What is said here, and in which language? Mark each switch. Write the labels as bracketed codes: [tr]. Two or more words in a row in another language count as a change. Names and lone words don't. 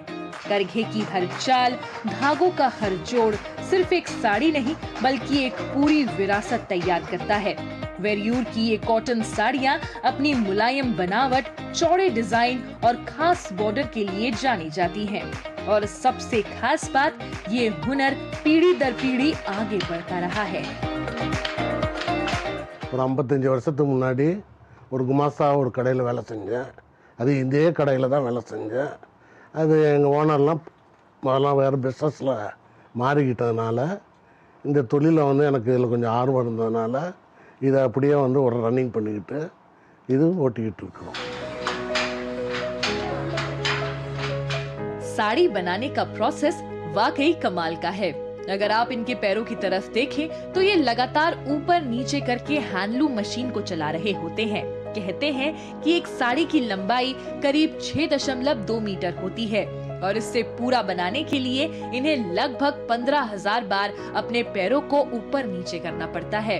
[hi] करघे की हर चाल, धागों का हर जोड़ सिर्फ एक साड़ी नहीं बल्कि एक पूरी विरासत तैयार करता है। वेरियूर की ये कॉटन साड़ियां अपनी मुलायम बनावट, चौड़े डिजाइन और खास बॉर्डर के लिए जानी जाती हैं। और सबसे खास बात, ये हुनर पीढ़ी दर पीढ़ी आगे बढ़ता रहा है। [ta] ஒரு 55 வருஷத்துக்கு முன்னாடி ஒரு குமாஸ்தா ஒரு கடையில் வேலை செஞ்சேன். அது இதே கடையில் தான் வேலை செஞ்சேன். அது எங்கள் ஓனர்லாம் முதல்ல வேறு பிஸ்னஸில் மாறிக்கிட்டதுனால இந்த தொழிலை வந்து எனக்கு இதில் கொஞ்சம் ஆர்வம் இருந்ததுனால இதை அப்படியே வந்து ஒரு ரன்னிங் பண்ணிக்கிட்டு இது ஓட்டிக்கிட்டு இருக்கோம். [hi] साड़ी बनाने का प्रोसेस वाकई कमाल का है। अगर आप इनके पैरों की तरफ देखें तो ये लगातार ऊपर नीचे करके हैंडलूम मशीन को चला रहे होते हैं। कहते हैं कि एक साड़ी की लंबाई करीब 6.2 मीटर होती है और इससे पूरा बनाने के लिए इन्हें लगभग 15,000 बार अपने पैरों को ऊपर नीचे करना पड़ता है।